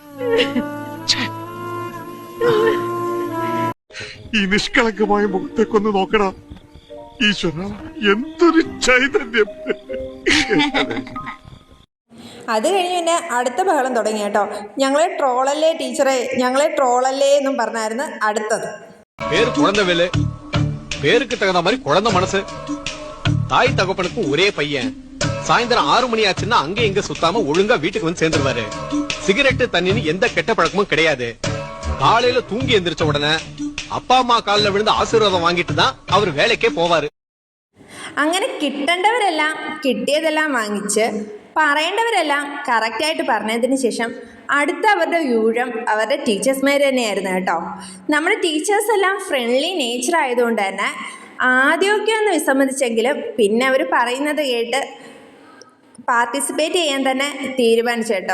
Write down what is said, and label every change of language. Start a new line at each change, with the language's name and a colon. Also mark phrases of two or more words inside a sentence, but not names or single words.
Malayalam: ഈ നിഷ്കളങ്കമായ മുഖത്തേക്കൊന്ന് നോക്കടാ ഈശ്വര, എന്തൊരു ചൈതന്യം. അത് കഴിഞ്ഞ് പിന്നെ അടുത്ത ബഹളം തുടങ്ങി കേട്ടോ. ഞങ്ങളെ ട്രോളല്ലേ ടീച്ചറെ, ഞങ്ങളെ ട്രോളല്ലേ എന്നും പറഞ്ഞായിരുന്നു അടുത്തത്.
Tamil: பேருக்கு தகுந்த மாதிரி குழந்தை மனசு. தாய் தகப்பனுக்கும் ஒரே பையன். சாயந்தரம் 6 மணி ஆச்சுன்னா அங்க இங்க சுத்தாம ஒழுங்கா வீட்டுக்கு வந்து சேர்ந்துருவாரு. சிகரெட்டு தண்ணின்னு எந்த கெட்ட பழக்கமும் கிடையாது. காலையில தூங்கி எந்திரிச்ச உடனே அப்பா அம்மா காலில் விழுந்து ஆசீர்வாதம் வாங்கிட்டு தான் அவர் வேலைக்கே போவாரு.
Malayalam: അങ്ങനെ കിട്ടേണ്ടവരെല്ലാം കിട്ടിയതെല്ലാം വാങ്ങിച്ച്, പറയേണ്ടവരെല്ലാം കറക്റ്റായിട്ട് പറഞ്ഞതിന് ശേഷം അടുത്ത അവരുടെ ഊഴം അവരുടെ ടീച്ചേഴ്സ്മാർ തന്നെയായിരുന്നു കേട്ടോ. നമ്മുടെ ടീച്ചേഴ്സ് എല്ലാം
English: friendly nature
Malayalam: ആയതുകൊണ്ട് തന്നെ ആദ്യമൊക്കെ ഒന്ന് വിസമ്മതിച്ചെങ്കിലും പിന്നെ അവർ പറയുന്നത് കേട്ട് പാർട്ടിസിപ്പേറ്റ് ചെയ്യാൻ തന്നെ തീരുമാനിച്ചു കേട്ടോ.